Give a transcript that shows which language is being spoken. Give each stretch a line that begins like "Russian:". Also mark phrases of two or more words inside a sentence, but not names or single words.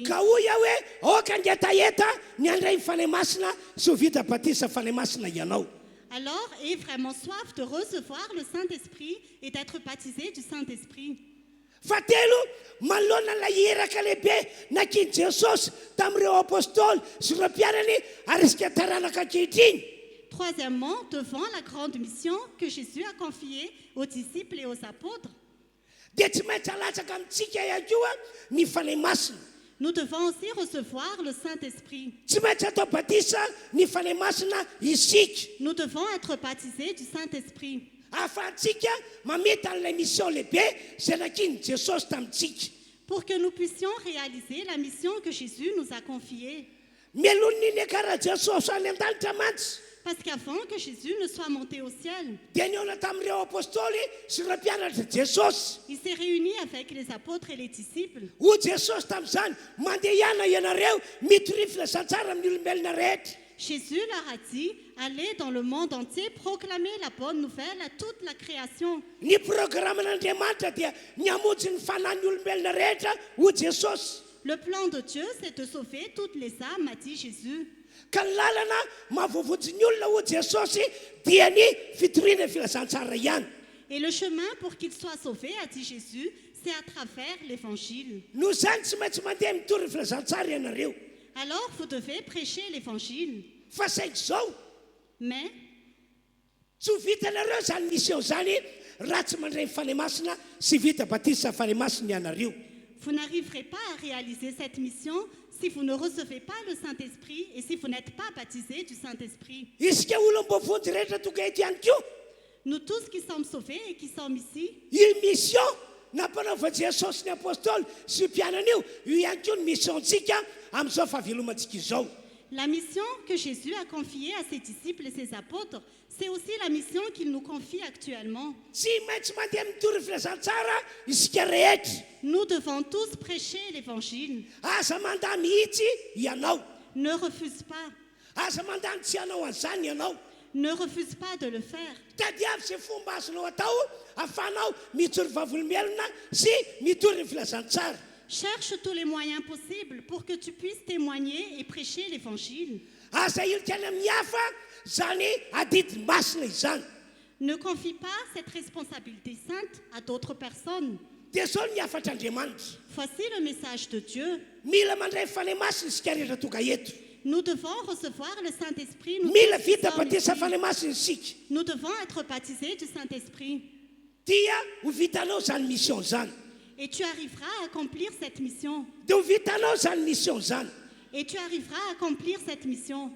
Malagasy: Ka hoy aho hoe aoka angetaheta ny andray ny fanahy masina sy ho vita batisa fanahy masina ianao.
French: Alors, aie vraiment soif de recevoir le Saint-Esprit et d'être baptisé du Saint-Esprit.
Malagasy: Fahatelo, manoloana ilay iraka lehibe nankiny Jesosy tamin'ireo apôstôly sy ireo mpiarany arisika taranaka ankehitriny.
French: Troisièmement, devant la grande mission que Jésus a confiée aux disciples et aux apôtres,
Malagasy: Dia tsy maintsy alatsaka amintsika ihany koa ny fanahy masina.
French: nous devons aussi recevoir le Saint-Esprit.
Malagasy: Tsy maintsy atao batisa ny fanahy masina isika.
French: Nous devons être baptisés du Saint-Esprit
Malagasy: Ahafahantsika mamita an'ilay mission lehibe zay nankiny Jesosy tamintsika.
French: pour que nous puissions réaliser la mission que Jésus nous a confiée.
Malagasy: Mielon'iny karaha Jesosy any an-danitra mantsy.
French: Parce qu'avant que Jésus ne soit monté au ciel,
Malagasy: Dia niona tamin'ireo apôstôly sy ireo mpianatra Jesosy.
French: il s'est réuni avec les apôtres et les disciples.
Malagasy: Ho Jesosy tamin'izany mandeha ihana ianareo mitory filasan-tsara amin'ny olombelona rehetra.
French: Jésus leur a dit, allez dans le monde entier, proclamer la bonne nouvelle à toute la création.
Malagasy: Ny programman'Andriamanitra dia ny hamonjy ny fanahin'ny olombelona rehetra ho Jesosy.
French: Le plan de Dieu, c'est de sauver toutes les âmes, a dit Jésus.
Malagasy: Ka ny lalana mahavoavotsy ny olona ho Jesosy dia ny fitoriana filasan-tsara ihany.
French: Et le chemin pour qu'ils soient sauvés, a dit Jésus, c'est à travers l'évangile.
Malagasy: Noho izany tsy maintsy mandeha mitory filasan-tsara ianareo.
French: Alors, vous devez prêcher l'évangile.
Malagasy: Fa saingy izao
French: Mais
Malagasy: tsy ho vitanareo zany mission zany raha tsy mandray ny fanahy masina sy vita batisa fanahy masina ianareo.
French: vous n'arriverez pas à réaliser cette mission si vous ne recevez pas le Saint-Esprit et si vous n'êtes pas baptisé du Saint-Esprit.
Malagasy: Isika olom-bovonjy rehetra tonga eto ihany koa.
French: Nous tous qui sommes sauvés et qui sommes ici,
Malagasy: Io mission nampanaova Jesosy ny apôstôly sy mpianana io ihany koa ny missiontsika amin'izao fahavelomantsika izao.
French: la mission que Jésus a confiée à ses disciples et ses apôtres, c'est aussi la mission qu'il nous confie actuellement.
Malagasy: Tsy maintsy mandeha mitory filazantsara isika rehetra.
French: Nous devons tous prêcher l'évangile.
Malagasy: Aza mandà mihitsy ianao.
French: Ne refuse pas.
Malagasy: Aza mandany tsy ianao an'izany ianao.
French: Ne refuse pas de le faire.
Malagasy: Tadiavy izay fomba azonao atao ahafahanao mitory vavolombelona sy mitory ny filazantsara.
French: Cherche tous les moyens possibles pour que tu puisses témoigner et prêcher l'évangile.
Malagasy: Aza ilika any amin'ny hafa zany adidi masina izany.
French: Ne confie pas cette responsabilité sainte à d'autres personnes.
Malagasy: Dia zao ny hafatr'Andriamanitra.
French: Voici le message de Dieu.
Malagasy: Mila mandray fanahy masina isika rehetra tonga eto.
French: Nous devons recevoir le Saint-Esprit. Nous,
Malagasy: Mila
French: tous qui
Malagasy: vita
French: sommes
Malagasy: batisa
French: ici.
Malagasy: fanahy masina isika.
French: Nous devons être baptisés du Saint-Esprit.
Malagasy: Dia ho vitanao zany mission zany.
French: Et tu arriveras à accomplir cette mission.
Malagasy: Dia ho vitanao zany mission zany.
French: Et tu arriveras à accomplir cette mission.